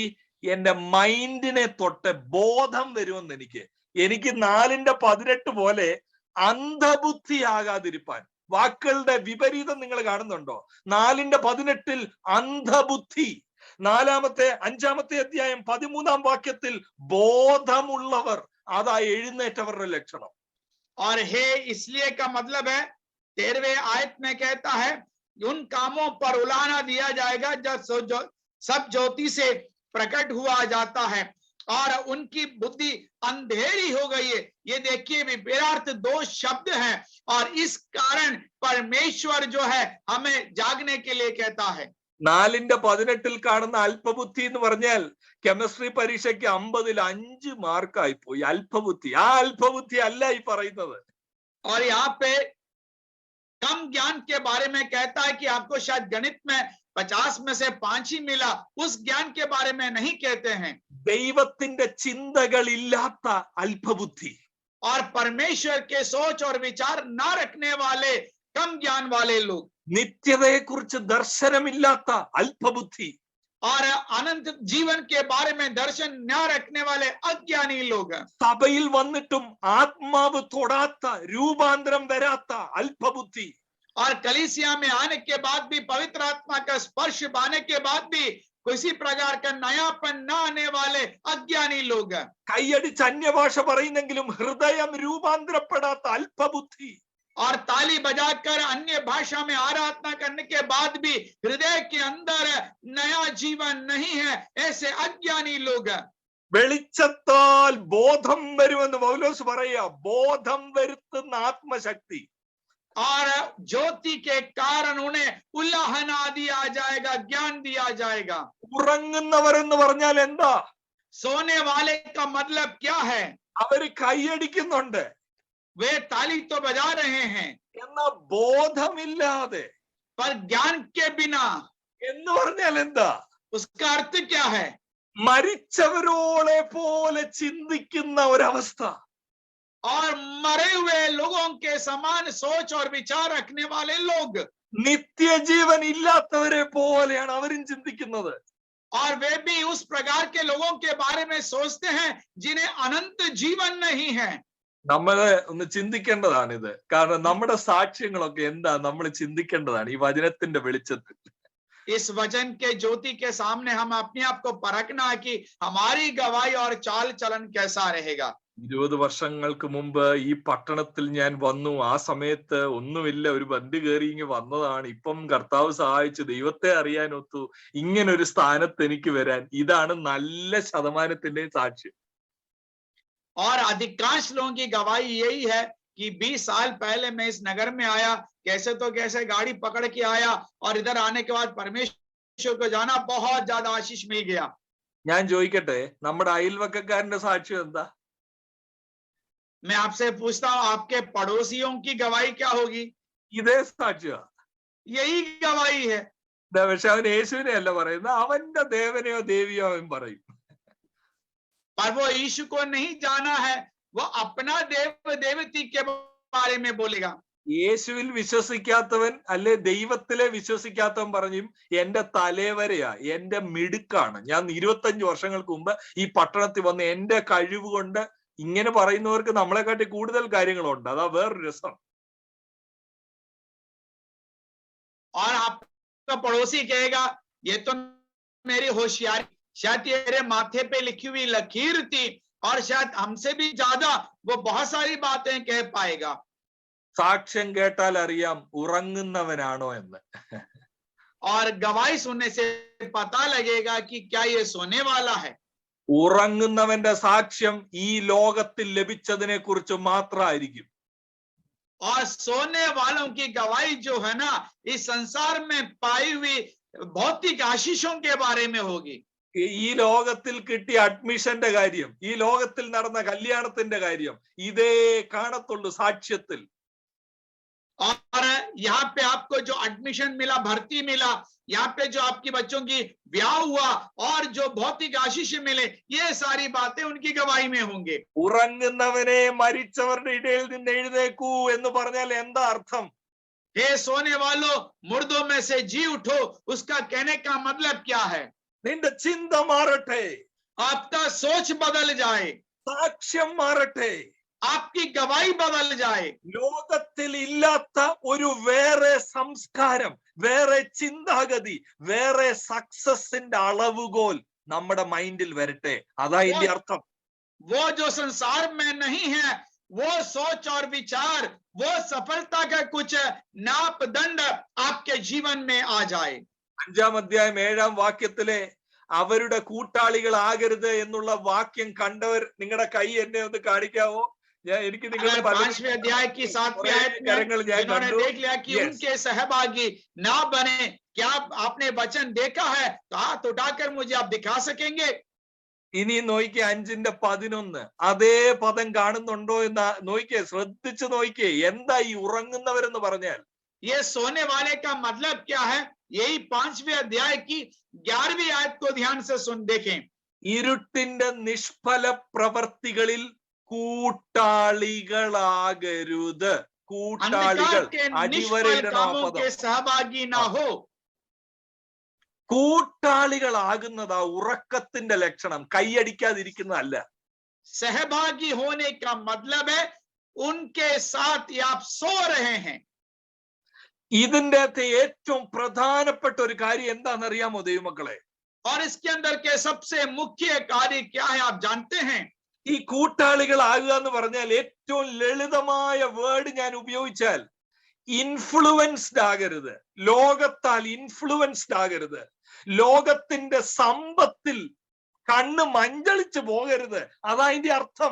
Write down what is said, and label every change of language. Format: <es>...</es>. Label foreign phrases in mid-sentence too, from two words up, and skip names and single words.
<ml>എന്റെ മൈൻഡിനെ തൊട്ട് ബോധം വരുമെന്ന് എനിക്ക് 4:18 പോലെ അന്ധബുദ്ധിയാകാതിരിപ്പാൻ. വാക്കുകളുടെ വിപരീതം നിങ്ങൾ കാണുന്നുണ്ടോ? 4:18 അന്ധബുദ്ധി, 5-ാമത്തെ അധ്യായം 13-ാം വാക്യത്തിൽ ബോധമുള്ളവർ. അതാ എഴുന്നേറ്റവരുടെ ലക്ഷണം.</ml> <hi>और हे इसलिए का मतलब है 13वें आयत में कहता है उन कामों पर उलाहना दिया जाएगा जब सब ज्योति से प्रकट हुआ जाता है और उनकी बुद्धि अंधेरी हो गई है। ये देखिए विपरीत 2 शब्द हैं, और इस कारण परमेश्वर जो है हमें जागने के लिए कहता है।</hi> <ml>4:18 കാണുന്ന അല്പബുദ്ധി എന്ന് പറഞ്ഞാൽ കെമിസ്ട്രി പരീക്ഷയ്ക്ക് 50-ൽ 5 മാർക്കായി പോയി. അല്പബുദ്ധി, ആ അല്പബുദ്ധി അല്ല ഈ പറയുന്നത്.</ml> <hi>और यहाँ पे कम ज्ञान के बारे में कहता है कि आपको शायद गणित में 50 में से 5 ही मिला, उस ज्ञान के बारे में नहीं कहते हैं।</hi> <ml>ദൈവത്തിന്റെ ചിന്തകളില്ലാത്ത അല്പബുദ്ധി,</ml> <hi>और परमेश्वर के सोच और विचार ना रखने वाले कम ज्ञान वाले लोग,</hi> <ml>നിത്യതയെക്കുറിച്ച് ദർശനമില്ലാത്ത അല്പബുദ്ധി,</ml> <hi>और अनंत जीवन के बारे में दर्शन न रखने वाले अज्ञानी लोग,</hi> <ml>സഭയിൽ വന്നിട്ടും ആത്മാവ് തൊടാത്ത രൂപാന്തരം വരാത്ത അല്പബുദ്ധി,</ml> <hi>और कलीसिया में आने के बाद भी पवित्र आत्मा का स्पर्श पाने के बाद भी किसी प्रकार का नयापन न आने वाले अज्ञानी लोग,</hi> <ml>കൈയടിച്ച് അന്യഭാഷ പറയുന്നെങ്കിലും ഹൃദയം രൂപാന്തരപ്പെടാത്ത അല്പബുദ്ധി,</ml> <hi>और ताली बजाकर अन्य भाषा में आराधना करने के बाद भी हृदय के अंदर नया जीवन नहीं है, ऐसे अज्ञानी लोग।</hi> <ml>വെളിച്ചത്താൽ ബോധം വരുമെന്ന് പൗലോസ് പറയാ. ബോധം വരുത്തുന്ന ആത്മശക്തി.</ml> <hi>और ज्योति के कारण उन्हें उल्लाहना दिया जाएगा, ज्ञान दिया जाएगा।</hi> <ml>ഉറങ്ങുന്നവർ എന്ന് പറഞ്ഞാൽ എന്താ?</ml> <hi>सोने वाले का मतलब क्या है?</hi> <ml>അവര് കൈയടിക്കുന്നുണ്ട്,</ml> <hi>वे ताली तो बजा रहे हैं,</hi> <ml>എന്നാ ബോധമില്ലാതെ.</ml> <hi>पर ज्ञान के बिना</hi> <ml>എന്ന് പറഞ്ഞാൽ എന്താ?</ml> <hi>उसका अर्थ क्या है?</hi> <ml>മരിച്ചവരോളെ പോലെ ചിന്തിക്കുന്ന ഒരവസ്ഥ.</ml> <hi>और मरे हुए लोगों के समान सोच और विचार रखने वाले लोग,</hi> <ml>നിത്യജീവൻ ഇല്ലാത്തവരെ പോലെയാണ് അവരും ചിന്തിക്കുന്നത്.</ml> <hi>और वे भी उस प्रकार के लोगों के बारे में सोचते हैं जिन्हें अनंत जीवन नहीं है।</hi> <ml>നമ്മള് ഒന്ന് ചിന്തിക്കേണ്ടതാണിത്. കാരണം നമ്മുടെ സാക്ഷ്യങ്ങളൊക്കെ എന്താ നമ്മൾ ചിന്തിക്കേണ്ടതാണ് ഈ വചനത്തിന്റെ വെളിച്ചത്തിൽ.</ml> <hi>इस वचन के ज्योति के सामने हम अपने आप को परखना है कि हमारी गवाही और चाल चलन कैसा रहेगा।</hi> <ml>20 വർഷങ്ങൾക്ക് മുമ്പ് ഈ പട്ടണത്തിൽ ഞാൻ വന്നു. ആ സമയത്ത് ഒന്നുമില്ല, ഒരു ബന്ധു കയറി ഇങ്ങ് വന്നതാണ്. ഇപ്പം കർത്താവ് സഹായിച്ചു, ദൈവത്തെ അറിയാനൊത്തു ഇങ്ങനൊരു സ്ഥാനത്ത് എനിക്ക് വരാൻ. ഇതാണ് നല്ല ശതമാനത്തിന്റെ സാക്ഷ്യം.</ml> <hi>और अधिकांश लोगों की गवाही यही है कि 20 साल पहले मैं इस नगर में आया, कैसे तो कैसे गाड़ी पकड़ के आया, और इधर आने के बाद परमेश्वर को जाना, बहुत ज्यादा आशीष मिल गया।</hi> <ml>ഞാൻ ചോദിക്കട്ടെ, നമ്മുടെ അയൽവക്കക്കാരന്റെ സാക്ഷ്യം എന്താ?</ml> <hi>मैं आपसे पूछता हूं, आपके पड़ोसियों की गवाही क्या होगी?</hi> <ml>ഇതേ സാക്ഷ്യ.</ml> <hi>यही गवाही है।</hi> <ml>പക്ഷെ അവൻ യേശുവിനെ അല്ല പറയുന്നത്, അവന്റെ ദേവനെയോ ദേവിയോ അവൻ പറയും.</ml> <hi>पर वो यीशु को नहीं जाना है, वो अपना देव देवती के बारे में बोलेगा।</hi> <ml>യേശുവിൽ വിശ്വസിക്കാത്തവൻ അല്ലെ ദൈവത്തിലെ വിശ്വസിക്കാത്തവൻ പറഞ്ഞു, എന്റെ തലവരെയാ, എന്റെ മിടുക്കാണ്, ഞാൻ 25 വർഷങ്ങൾക്ക് മുമ്പ് ഈ പട്ടണത്തിൽ വന്ന് എന്റെ കഴിവ് കൊണ്ട്. ഇങ്ങനെ പറയുന്നവർക്ക് നമ്മളെക്കാട്ടി കൂടുതൽ കാര്യങ്ങളുണ്ട്. അതാ വേറൊരു രസം.</ml> <hi>और आपका पड़ोसी कहेगा, ये तो मेरी होशियारी, शायद तेरे माथे पे लिखी हुई लकीर थी, और शायद हमसे भी ज्यादा वो बहुत सारी बातें कह पाएगा।</hi> <ml>സാക്ഷ്യം കേട്ടാൽ അറിയാം ഉറങ്ങുന്നവനാണോ എന്ന്.</ml> <hi>और गवाही सुनने से पता लगेगा कि क्या ये सोने वाला है।</hi> <ml>ഉറങ്ങുന്നവന്റെ സാക്ഷ്യം ഈ ലോകത്തിൽ ലഭിച്ചതിനെ കുറിച്ച് മാത്രമായിരിക്കും.</ml> <hi>और सोने वालों की गवाही जो है ना, इस संसार में पाई हुई भौतिक आशीषों के बारे में होगी।</hi> <ml>ഈ ലോകത്തിൽ കിട്ടിയ അഡ്മിഷന്റെ കാര്യം, ഈ ലോകത്തിൽ നടന്ന കല്യാണത്തിന്റെ കാര്യം, ഇതേ കാണത്തുള്ളൂ സാക്ഷ്യത്തിൽ.</ml> <hi>और यहाँ पे आपको जो एडमिशन मिला, भर्ती मिला, यहाँ पे जो आपकी बच्चों की ब्याह हुआ, और जो भौतिक आशीष मिले, ये सारी बातें उनकी गवाही में होंगे।</hi> <ml>ഉറങ്ങുന്നവനെ മരിച്ചവരുടെ ഇടയിൽ നിന്ന് എഴുന്നേക്കൂ എന്ന് പറഞ്ഞാൽ എന്താ അർത്ഥം?</ml> <hi>हे सोने वालों, मुर्दों में से जी उठो, उसका कहने का मतलब क्या है?</hi> <ml>നിന്റെ ചിന്ത മാറട്ടെ,</ml> <hi>आपका सोच बदल जाए,</hi> <ml>സാക്ഷ്യം മാറട്ടെ,</ml> <hi>आपकी गवाही बदल जाए।</hi> <ml>ലോകത്തിൽ ഇല്ലാത്ത ഒരു വേറെ സംസ്കാരം, വേറെ ചിന്താഗതി, വേറെ സക്സസിന്റെ അളവുകോൽ നമ്മുടെ മൈൻഡിൽ വരട്ടെ. അതാ ഇതിന്റെ അർത്ഥം.</ml> <hi>वो जो संसार में नहीं है, वो सोच और विचार, वो सफलता का कुछ नापदंड आपके जीवन में आ जाए।</hi> <ml>5-ാം അധ്യായം 7-ാം വാക്യത്തിലെ അവരുടെ കൂട്ടാളികളാകരുത് എന്നുള്ള വാക്യം കണ്ടവർ നിങ്ങളുടെ കൈ എന്നെ ഒന്ന് കാണിക്കാവോ? എനിക്ക് നിങ്ങളുടെ</ml> <hi>5वें अध्याय की 7वीं आयत में जिन्होंने देख लिया कि उनके सहभागी ना बने, क्या आपने वचन देखा है? तो हाथ उठाकर मुझे आप दिखा सकेंगे?</hi> <ml>ഇനി നോക്കിയേ 5:11 അതേ പദം കാണുന്നുണ്ടോ എന്ന് നോക്കിയേ, ശ്രദ്ധിച്ചു നോക്കിയേ. എന്താ ഈ ഉറങ്ങുന്നവരെന്ന് പറഞ്ഞാൽ?</ml> <hi>ये सोने वाले का मतलब क्या है? यही 5वें अध्याय की 11वीं आयत को ध्यान से सुन देखें।</hi> <ml>ഇരുട്ടിന്റെ നിഷ്ഫല പ്രവർത്തികളിൽ കൂട്ടാളികളാകരുത്. കൂട്ടാളികൾ അടിവരയിടണം ആ പദം.</ml> <hi>सहभागी ना हो।</hi> <ml>കൂട്ടാളികളാകുന്നതാ ഉറക്കത്തിന്റെ ലക്ഷണം, കൈയടിക്കാതിരിക്കുന്നതല്ല.</ml> <hi>सहभागी होने का मतलब है उनके साथ आप सो रहे हैं।</hi> <ml>ഇതിന്റെ അകത്ത് ഏറ്റവും പ്രധാനപ്പെട്ട ഒരു കാര്യം എന്താണെന്നറിയാമോ ദൈവമക്കളെ?</ml> <hi>और इसके अंदर के सबसे मुख्य कार्य क्या है आप जानते हैं?</hi> <ml>ഈ കൂട്ടാളികളാകുക എന്ന് പറഞ്ഞാൽ ഏറ്റവും ലളിതമായ വേർഡ് ഞാൻ ഉപയോഗിച്ചാൽ ഇൻഫ്ലുവൻസ്ഡ് ആകരുത്, ലോകത്താൽ ഇൻഫ്ലുവൻസ്ഡ് ആകരുത്, ലോകത്തിന്റെ സമ്പത്തിൽ കണ്ണ് മഞ്ചളിച്ചു പോകരുത്. അതാ അതിന്റെ അർത്ഥം.</ml>